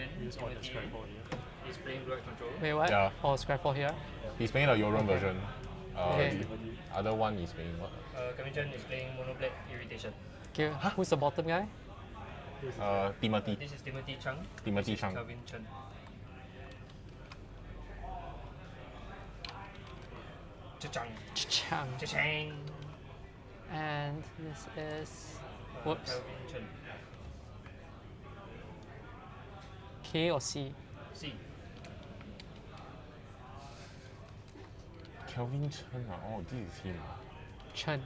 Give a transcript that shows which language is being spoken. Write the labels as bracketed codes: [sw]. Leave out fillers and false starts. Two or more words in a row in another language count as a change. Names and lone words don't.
[en] It's on the Skyfall here. He's playing Blood Control. Wait, what? Yeah. Oh, Scrapple here. He's playing the Yoran version. Okay. The other one is playing what? Kevin Chen is playing Mono Black Irritation. Okay, who's the bottom guy? Timothy. This is Timothy Chung. Timothy This is Chung. Kelvin Chen. Cha-chang. Chang. Cha-chang. And this is. Whoops. Kelvin Chen. K or C? C. Kelvin Chen. Oh, this is him. Chen.